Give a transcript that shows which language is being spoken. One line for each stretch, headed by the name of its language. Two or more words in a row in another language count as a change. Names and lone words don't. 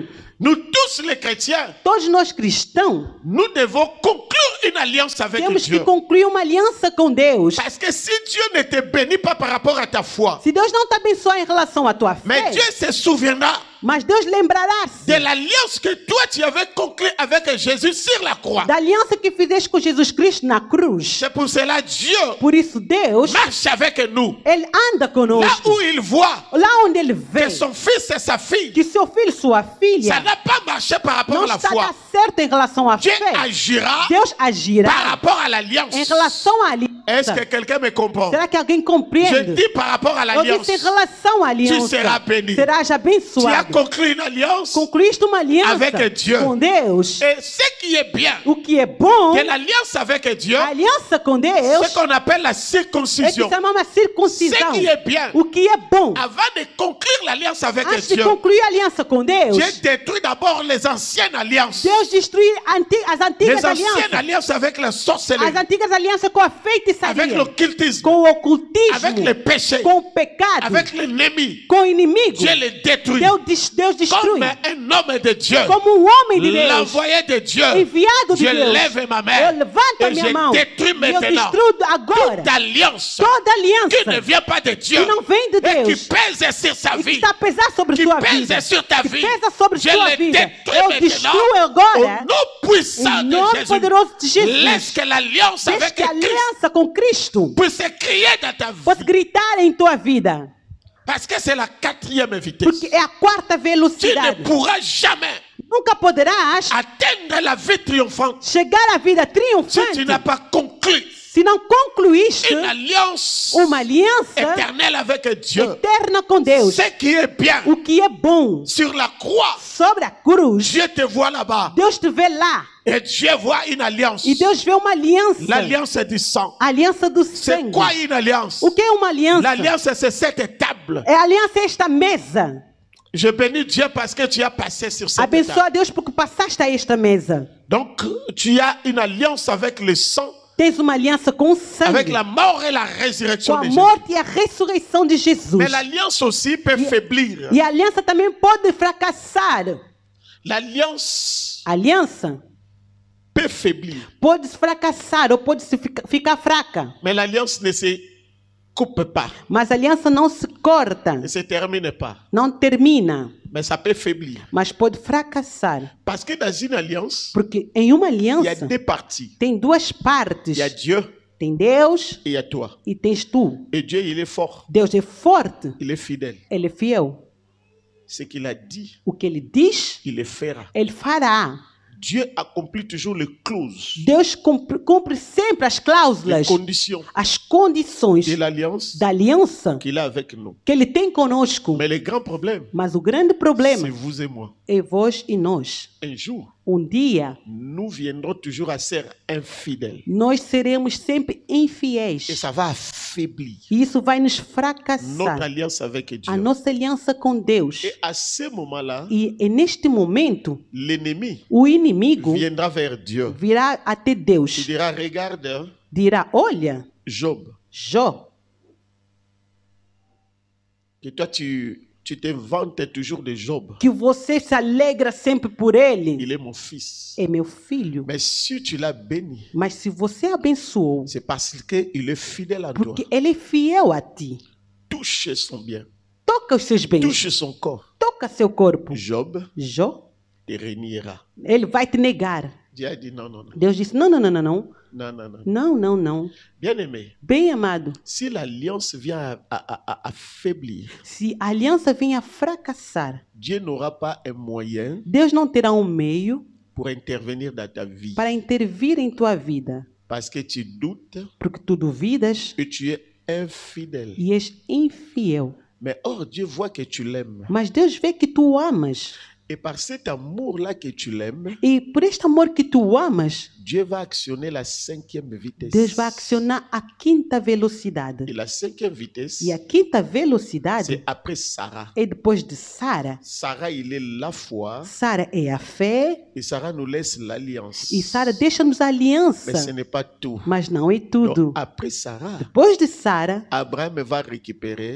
French: Nous tous les chrétiens,
Portuguese: Todos nós cristãos
French: nous devons conclure une alliance avec
Portuguese: temos
French: Dieu.
Portuguese: que concluir uma aliança com Deus.
French: Parce que si Dieu ne te bénit pas par rapport à ta foi,
Portuguese: Se Deus não te abençoar em relação à tua
French: mais
Portuguese: fé,
French: Dieu se souviendra
Portuguese: mas Deus lembrará-se
French: de l'alliance que toi tu avais conclue avec Jésus sur la croix.
Portuguese: da aliança que fizeste com Jesus Cristo na cruz.
French: C'est pour cela Dieu
Portuguese: Por isso Deus,
French: marche avec nous.
Portuguese: Ele anda
French: Là
Portuguese: conosco.
French: où il voit
Portuguese: Lá onde Ele vê
French: que son fils et sa fille,
Portuguese: que seu filho, sua
French: ça
Portuguese: filha,
French: n'a pas marché par rapport
Portuguese: não
French: à la
Portuguese: está
French: foi.
Portuguese: dando certo em relação à
French: Dieu
Portuguese: fé,
French: agira
Portuguese: Deus
French: par
Portuguese: agirá
French: rapport à l'alliance.
Portuguese: em relação à
French: Est-ce
Portuguese: aliança.
French: que quelqu'un me comprend?
Portuguese: Será que alguém
French: Je
Portuguese: compreende?
French: dis par rapport à
Portuguese: Eu
French: l'alliance.
Portuguese: disse em relação à aliança.
French: seras béni.
Portuguese: Serás
French: Tu as
Portuguese: abençoado.
French: conclu une alliance.
Portuguese: Concluíste uma aliança
French: Avec Dieu.
Portuguese: com Deus.
French: Et ce qui est bien
Portuguese: O que é bom,
French: de l'alliance avec Dieu,
Portuguese: a aliança com Deus,
French: ce qu'on appelle la
Portuguese: é que
French: circoncision.
Portuguese: se chama uma circuncisão.
French: Ce qui est bien,
Portuguese: O que é bom,
French: avant de conclure l'alliance avec
Portuguese: antes de
French: Dieu,
Portuguese: concluir a aliança com Deus,
French: Dieu détruit d'abord les anciennes alliances.
Portuguese: Deus destrui as antigas
French: Les anciennes
Portuguese: alianças.
French: alliances avec la
Portuguese: As
French: sorcellerie,
Portuguese: antigas alianças com a
French: avec
Portuguese: feitiçaria,
French: l'occultisme,
Portuguese: com o ocultismo,
French: avec le péché,
Portuguese: com o pecado,
French: avec l'ennemi.
Portuguese: com o inimigo.
French: Dieu les détruit.
Portuguese: Deus destrui.
French: Comme un homme de Dieu,
Portuguese: Como homem de Deus,
French: l'envoyé de Dieu,
Portuguese: enviado de
French: je
Portuguese: Deus,
French: lève ma
Portuguese: eu
French: main
Portuguese: levanto a
French: et
Portuguese: minha mão
French: je détruis
Portuguese: e eu
French: maintenant
Portuguese: destruo agora
French: toute alliance
Portuguese: toda
French: qui ne
Portuguese: aliança
French: vient pas de Dieu
Portuguese: que não vem de
French: et qui
Portuguese: Deus
French: pèse sur sa
Portuguese: e que
French: vie,
Portuguese: está a pesar sobre
French: qui
Portuguese: sua
French: pèse
Portuguese: vida,
French: sur ta
Portuguese: que
French: vie.
Portuguese: pesa sobre
French: Je
Portuguese: sua
French: le
Portuguese: vida.
French: détruis
Portuguese: Eu
French: maintenant
Portuguese: destruo
French: au
Portuguese: agora
French: nom puissant
Portuguese: em
French: de
Portuguese: nome
French: Jésus.
Portuguese: poderoso de Jesus.
French: Laisse que l'alliance
Portuguese: Deixe
French: avec
Portuguese: que a
French: Christ
Portuguese: aliança com Cristo
French: puisse crier dans ta
Portuguese: possa
French: vie.
Portuguese: gritar em tua vida,
French: Parce que c'est la 4e vitesse.
Portuguese: porque é a quarta
French: Tu ne
Portuguese: velocidade.
French: pourras jamais
Portuguese: Nunca poderás
French: atteindre la vie triomphante
Portuguese: chegar à vida
French: si tu
Portuguese: triunfante
French: n'as pas conclu
Portuguese: se não concluíste
French: une alliance
Portuguese: uma aliança
French: éternelle avec Dieu.
Portuguese: eterna com Deus.
French: Ce qui est bien,
Portuguese: O que é bom
French: sur la croix,
Portuguese: sobre a cruz,
French: Dieu te voit là-bas.
Portuguese: Deus te vê lá
French: Et Dieu voit une alliance.
Portuguese: e Deus vê uma aliança.
French: L'alliance du sang.
Portuguese: A aliança do
French: C'est
Portuguese: sangue.
French: quoi une alliance?
Portuguese: O que é uma aliança?
French: L'alliance, c'est cette table.
Portuguese: É a aliança é esta mesa.
French: Je bénis Dieu parce que tu as passé sur cette
Portuguese: Abençoa
French: table.
Portuguese: a Deus porque passaste a esta mesa.
French: Donc, tu as une alliance avec le sang,
Portuguese: Tens uma aliança com o sangue,
French: avec la mort et la
Portuguese: com
French: résurrection
Portuguese: a
French: de Jésus.
Portuguese: morte e a ressurreição de Jesus.
French: Mais l'alliance aussi peut faiblir.
Portuguese: E a aliança também pode fracassar.
French: L'alliance
Portuguese: A aliança
French: peut faiblir.
Portuguese: pode fracassar ou pode ficar fraca.
French: Mais l'alliance ne se coupe pas,
Portuguese: Mas a aliança não se corta,
French: ne se termine pas.
Portuguese: não termina,
French: Mais ça peut faiblir.
Portuguese: mas pode fracassar.
French: Parce que dans une alliance,
Portuguese: Porque em uma
French: il y a
Portuguese: aliança
French: deux parties.
Portuguese: tem duas partes.
French: Il y a Dieu
Portuguese: Tem Deus
French: et il y a toi.
Portuguese: e tens tu.
French: Et Dieu, il est fort.
Portuguese: Deus é forte,
French: Il est fidèle.
Portuguese: Ele é fiel.
French: Ce qu'il a dit,
Portuguese: O que Ele diz,
French: il le fera.
Portuguese: Ele fará.
French: Dieu accomplit toujours les clauses,
Portuguese: Deus cumpre sempre as
French: les
Portuguese: cláusulas,
French: conditions
Portuguese: as condições
French: de l'alliance
Portuguese: da aliança
French: qu'il a avec nous.
Portuguese: que Ele tem conosco.
French: Mais le grand problème,
Portuguese: Mas o grande
French: c'est
Portuguese: problema
French: vous et moi.
Portuguese: é vós e nós.
French: Un jour,
Portuguese: Dia,
French: nous viendrons toujours à ser infidèles.
Portuguese: nós seremos sempre
French: Et
Portuguese: infiéis.
French: ça va affaiblir
Portuguese: E isso vai nos
French: notre
Portuguese: fracassar.
French: alliance avec Dieu.
Portuguese: A nossa aliança com Deus.
French: Et à ce moment-là,
Portuguese: E neste momento,
French: l'ennemi
Portuguese: o inimigo
French: viendra vers Dieu.
Portuguese: virá até
French: Il
Portuguese: Deus.
French: dira, regarde,
Portuguese: Dirá, olha,
French: Job,
Portuguese: Jó,
French: que toi tu te vantes toujours de Job.
Portuguese: que você se alegra sempre por ele.
French: Il est mon fils.
Portuguese: É meu filho.
French: Mais si tu l'as béni,
Portuguese: Mas se você abençoou,
French: c'est parce qu'il est fidèle à toi.
Portuguese: porque ele é fiel a ti.
French: Touche son bien,
Portuguese: Toca os seus bens.
French: touche son corps.
Portuguese: Toca seu corpo.
French: Job
Portuguese: Jó,
French: te reniera.
Portuguese: ele vai te negar.
French: Dieu a dit non, non, non,
Portuguese: Deus disse, não, não, não, não, não.
French: non, non, non.
Portuguese: Não, não, não.
French: Bien-aimé,
Portuguese: Bem amado,
French: si l'alliance vient à faiblir,
Portuguese: se a aliança venha fracassar,
French: Dieu n'aura pas un moyen
Portuguese: Deus não terá um meio
French: pour intervenir dans ta vie.
Portuguese: para intervir em tua vida.
French: Parce que tu doutes
Portuguese: Porque tu duvidas
French: et tu es infidèle.
Portuguese: e és infiel.
French: Mais or, Dieu voit que tu l'aimes.
Portuguese: Mas Deus vê que tu o amas.
French: Et par cet amour-là que tu l'aimes,
Portuguese: E por este amor que tu o amas,
French: Dieu va actionner la 5e vitesse.
Portuguese: Deus vai acionar a quinta velocidade.
French: Et la 5e vitesse,
Portuguese: E a quinta velocidade
French: c'est après Sarah.
Portuguese: é depois de Sara.
French: Sarah, il est la foi.
Portuguese: Sara é a fé
French: Et Sarah nous laisse l'alliance.
Portuguese: e Sara deixa-nos a
French: Mais ce
Portuguese: aliança.
French: n'est pas tout.
Portuguese: Mas não é tudo.
French: Donc, après Sarah,
Portuguese: Depois de Sara,
French: Abraham va récupérer